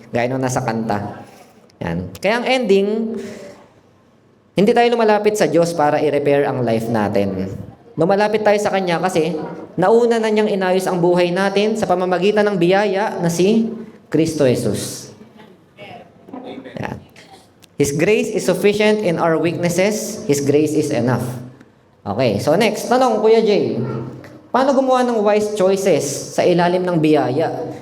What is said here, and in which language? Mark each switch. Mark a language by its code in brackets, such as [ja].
[tl] Gaya nung nasa kanta. Yan. Kaya ang ending, hindi tayo lumalapit sa Diyos para i-repair ang life natin. Lumalapit tayo sa Kanya kasi nauna na niyang inayos ang buhay natin sa pamamagitan ng biyaya na si Kristo Jesus. Yan. [en] His grace is sufficient in our weaknesses. His grace is enough. Okay, so next, [tl] tanong, [en] Kuya Jay. [tl] Paano gumawa ng wise choices sa ilalim ng biyaya?